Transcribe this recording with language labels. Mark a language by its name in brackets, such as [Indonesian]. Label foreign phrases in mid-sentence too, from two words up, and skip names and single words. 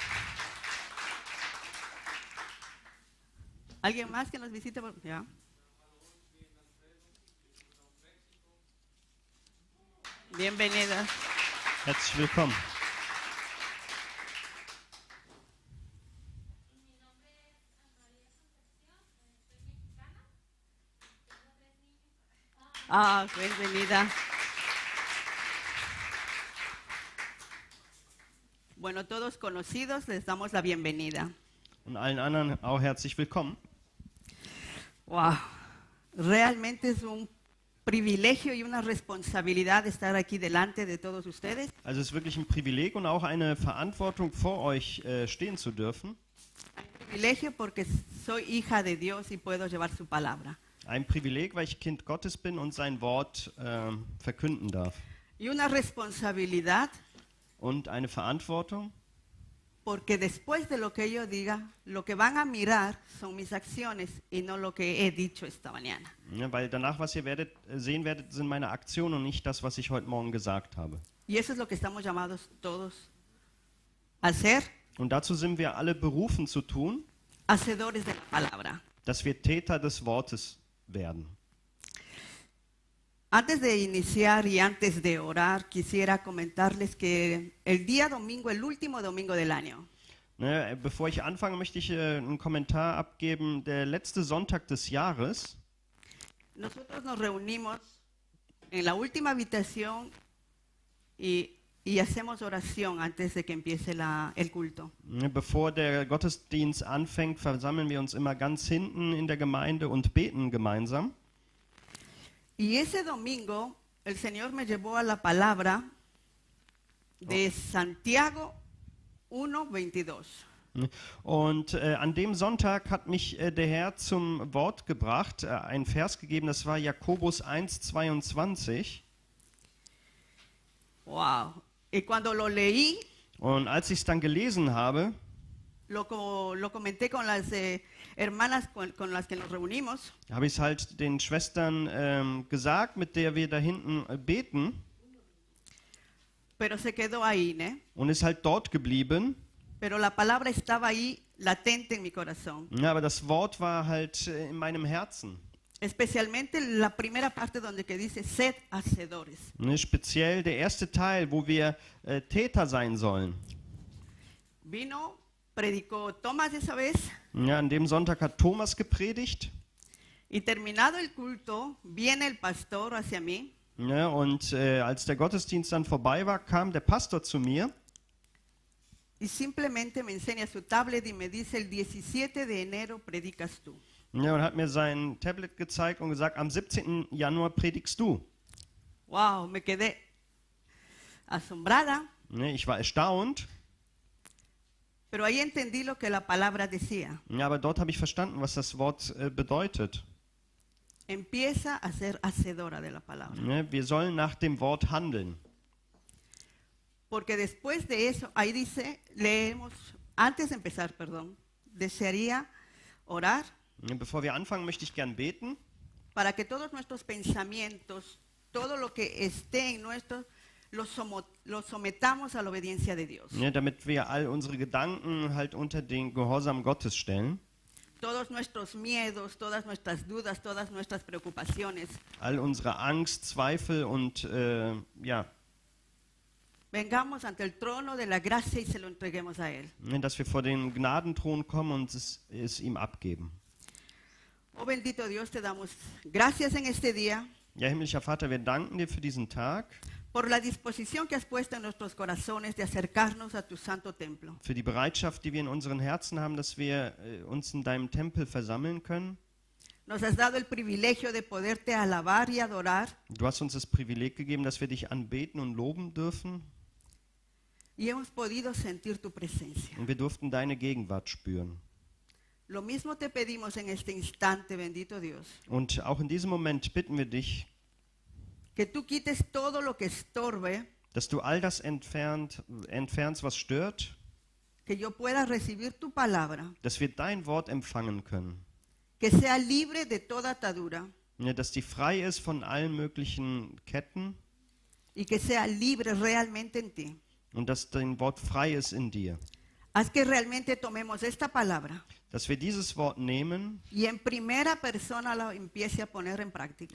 [Spanish] ¿Alguien más que nos visite? Ya. Bienvenida. [German] Herzlich willkommen. [Spanish] Ah, bienvenida. Bueno, todos conocidos, les damos la bienvenida. [German] Und allen anderen auch herzlich willkommen. Wow. [Spanish] Realmente es un privilegio y una responsabilidad estar aquí delante de todos ustedes. [German] Also es ist wirklich ein Privileg und auch eine Verantwortung, vor euch stehen zu dürfen. [Spanish] Un privilegio porque soy hija de Dios y puedo llevar su palabra. [German] Ein Privileg, weil ich Kind Gottes bin und sein Wort verkünden darf. [Spanish] Y una responsabilidad [German] Und eine Verantwortung, [Spanish] porque después de lo que yo diga, lo que van a mirar son mis acciones y no lo que he dicho esta mañana. [German] ja, weil danach, was ihr sehen werdet, sind meine Aktionen und nicht das, was ich heute Morgen gesagt habe. [Spanish] Y eso es lo que estamos llamados todos a hacer, [German] Und dazu sind wir alle berufen zu tun, [Spanish] hacedores de la palabra. [German] dass wir Täter des Wortes werden. [Spanish] Antes de iniciar y antes de orar, quisiera comentarles que el día domingo, el último domingo del año, [German] Ne, bevor ich anfange, möchte ich einen Kommentar abgeben. Der letzte Sonntag des Jahres, [Spanish] nosotros nos reunimos en la última habitación y hacemos oración antes de que empiece el culto. [German] ne, bevor der Gottesdienst anfängt, versammeln wir uns immer ganz hinten in der Gemeinde und beten gemeinsam. [Spanish] Y ese domingo el Señor me llevó a la palabra de Santiago 1:22. [German] Und an dem Sonntag hat mich der Herr zum Wort gebracht, einen Vers gegeben, das war Jakobus 1,22. [Spanish] Wow. Y cuando lo leí, [German] Und als ich es dann gelesen habe, [Spanish] lo comenté con las hermanas con las que nos reunimos. [German] habe ich es halt den Schwestern gesagt, mit der wir da hinten beten, [Spanish] Pero se quedó ahí, ¿no? [German] und ist halt dort geblieben. [Spanish] Pero la palabra estaba ahí latente en mi corazón. [German] Ja, aber das Wort war halt in meinem Herzen. [Spanish] Especialmente la primera parte donde que dice, sed hacedores. [German] Ne, speziell der erste Teil, wo wir Täter sein sollen. [Spanish] Vino, predicó Tomás esa vez, [German] Ja, an dem Sonntag hat Thomas gepredigt. [Spanish] y terminado el culto, viene el pastor hacia mí. [German] Ja, und als der Gottesdienst dann vorbei war, kam der Pastor zu mir. [Spanish] Y simplemente me enseña su tablet y me dice, el 17 de enero predicas tú. [German] Ja, und hat mir sein Tablet gezeigt und gesagt, am 17. Januar predigst du. [Spanish] Wow, me quedé asombrada, [German] Ne, ich war erstaunt, [Spanish] pero ahí entendí lo que la palabra decía. [German] ja, aber dort habe ich verstanden, was das Wort bedeutet. [Spanish] Empieza a ser hacedora de la palabra. [German] Ne, wir sollen nach dem Wort handeln. [Spanish] Porque después de eso, ahí dice, leemos, antes de empezar, perdón, desearía orar [German] Ne, bevor wir anfangen, möchte ich gern beten, [Spanish] para que todos nuestros pensamientos, todo lo que esté en nuestro, lo sometamos a la obediencia de Dios. [German] ne, damit wir all unsere Gedanken halt unter den Gehorsam Gottes stellen. [Spanish] todos nuestros miedos, todas nuestras dudas, todas nuestras preocupaciones, [German] all unsere Angst, Zweifel und ja, [Spanish] vengamos ante el trono de la gracia y se lo entreguemos a Él. [German] dass wir vor den Gnadenthron kommen und es ihm abgeben. [Spanish] Oh bendito Dios, te damos gracias en este día [German] Ja, himmlischer Vater, wir danken dir für diesen Tag, [Spanish] por la disposición que has puesto en nuestros corazones de acercarnos a tu santo templo. [German] für die Bereitschaft, die wir in unseren Herzen haben, dass wir uns in deinem Tempel versammeln können. [Spanish] Nos has dado el privilegio de poderte alabar y adorar [German] Du hast uns das Privileg gegeben, dass wir dich anbeten und loben dürfen. [Spanish] y hemos podido sentir tu presencia. [German] Und wir durften deine Gegenwart spüren. [Spanish] Lo mismo te pedimos en este instante, bendito Dios, [German] Und auch in diesem Moment bitten wir dich, [Spanish] que tú quites todo lo que estorbe, [German] dass du all das entfernst, was stört, [Spanish] que yo pueda recibir tu palabra, [German] dass wir dein Wort empfangen können. [Spanish] que sea libre de toda atadura [German] Ja, dass die frei ist von allen möglichen Ketten [Spanish] y que sea libre realmente en ti. [German] und dass dein Wort frei ist in dir. [Spanish] Haz que realmente tomemos esta palabra [German] Dass wir dieses Wort nehmen [Spanish] y en primera persona la empiece a poner en práctica.